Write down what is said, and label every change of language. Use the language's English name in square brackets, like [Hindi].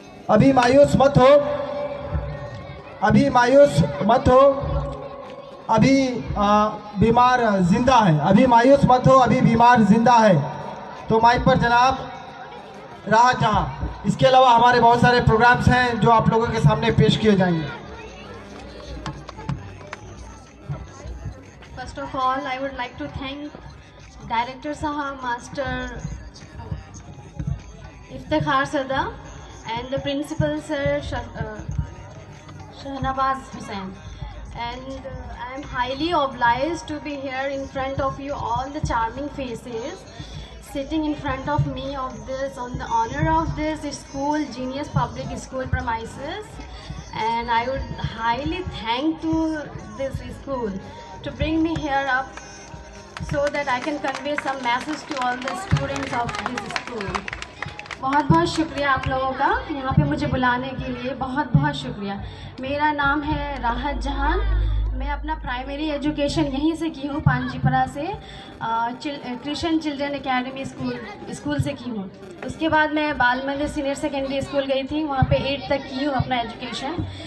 [Hindi] अभी मायूस मत हो, अभी मायूस मत हो, अभी बीमार जिंदा है, अभी मायूस मत हो, अभी बीमार जिंदा है। तो माइक पर जनाब राहत जहां। इसके अलावा हमारे बहुत सारे प्रोग्राम्स हैं जो आप लोगों के सामने पेश किए जाएंगे। [English] First of all, I would like to thank Director Sahab, Master Iftikhar Sada and the Principal Sir Shahnawaz Hussain. And I am highly obliged to be here in front of you, all the charming faces, sitting in front of me on the honor of this school, Genius Public School premises. And I would highly thank to this school to bring me here up so that I can convey some message to all the students of this school. [Hindi] बहुत बहुत शुक्रिया आप लोगों का यहाँ पे मुझे बुलाने के लिए, बहुत बहुत शुक्रिया। मेरा नाम है राहत जहान। मैं अपना प्राइमरी एजुकेशन यहीं से की हूँ, पांजीपरा से क्रिश्चियन चिल्ड्रन एकेडमी स्कूल से की हूँ। उसके बाद मैं बाल मंदिर सीनियर सेकेंडरी स्कूल गई थी, वहाँ पे 8 तक की हूँ अपना एजुकेशन।